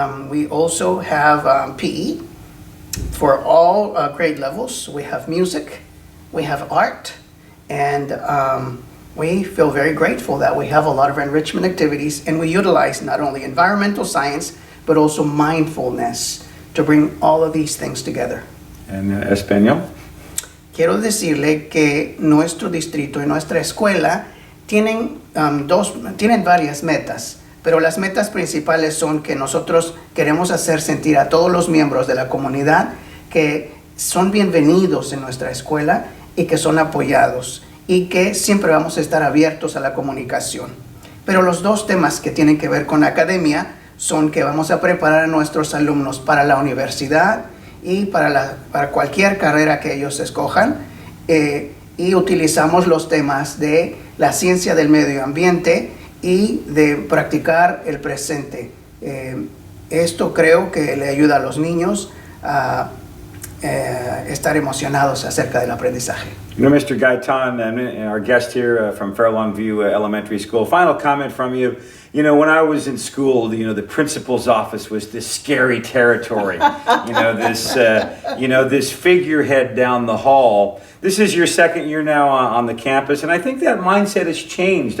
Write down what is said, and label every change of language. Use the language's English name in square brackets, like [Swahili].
[English] We also have PE for all grade levels. We have music, we have art, and we feel very grateful that we have a lot of enrichment activities, and we utilize not only environmental science, but also mindfulness to bring all of these things together. And Espanol? [Spanish] Quiero decirle que nuestro distrito y nuestra escuela tienen, tienen varias metas, pero las metas principales son que nosotros queremos hacer sentir a todos los miembros de la comunidad que son bienvenidos en nuestra escuela y que son apoyados y que siempre vamos a estar abiertos a la comunicación. Pero los dos temas que tienen que ver con la academia son que vamos a preparar a nuestros alumnos para la universidad y para cualquier carrera que ellos escojan, y utilizamos los temas de la ciencia del medio ambiente y de practicar el presente. Esto creo que le ayuda a los niños a estar emocionados acerca del aprendizaje. [English] You know, Mr. Gaytan, our guest here from Fair Longview Elementary School, final comment from you. You know, when I was in school, the principal's office was this scary territory. This figurehead down the hall. This is your second year now on the campus, and I think that mindset has changed.